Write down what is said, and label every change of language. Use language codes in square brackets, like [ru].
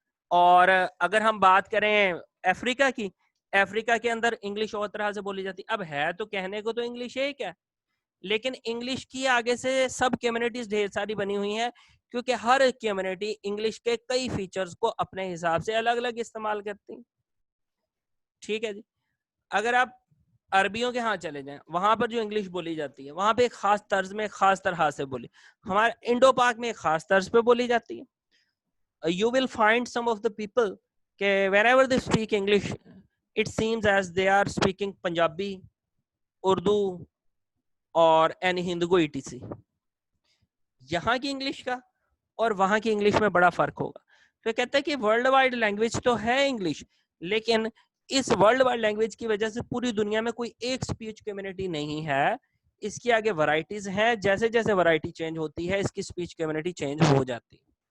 [ur] اور اگر ہم بات کریں افریقہ کی, افریقہ کے اندر انگلش اور طرح سے بولی جاتی ہے. اب ہے تو کہنے کو تو انگلش ایک ہے, لیکن انگلش کی آگے سے سب کمیونٹیز ڈھیر ساری بنی ہوئی ہیں, کیونکہ ہر کمیونٹی انگلش کے کئی فیچرز کو اپنے حساب سے الگ الگ استعمال کرتی ہیں. ٹھیک ہے جی. اگر آپ عربیوں کے ہاں چلے جائیں, وہاں پر جو انگلش بولی جاتی ہے وہاں پہ ایک خاص طرز میں, خاص طرح سے بولی. ہمارے انڈو پاک میں ایک خاص طرز پہ بولی جاتی ہے. [en] You will find some of the people [ur] کہ [en] whenever they speak English it seems as they are speaking Punjabi, Urdu [ur] اور [en] any Hindu etc. [ur] یہاں کی انگلش کا اور وہاں کی انگلش میں بڑا فرق ہوگا. تو کہتا ہے کہ ورلڈ وائڈ لینگویج تو ہے انگلش, لیکن اس ورلڈ وائڈ لینگویج کی وجہ سے پوری دنیا میں کوئی ایک اسپیچ کمیونٹی نہیں ہے. اس کی آگے ورائٹیز ہیں, جیسے جیسے ورائٹی چینج ہوتی ہے اس کی اسپیچ کمیونٹی چینج ہو جاتی ہے.